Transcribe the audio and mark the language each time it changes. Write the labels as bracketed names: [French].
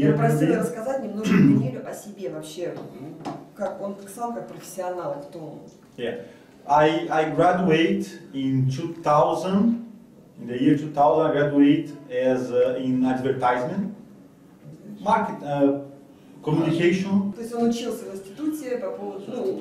[Russian] Я просила рассказать немножко Даниэлю о себе вообще, как он сказал, как профессионал, кто он. [English] Yeah, I graduate in 2000. In the year 2000, I graduate as in advertisement, market, communication. [Russian] То есть он учился в институте по поводу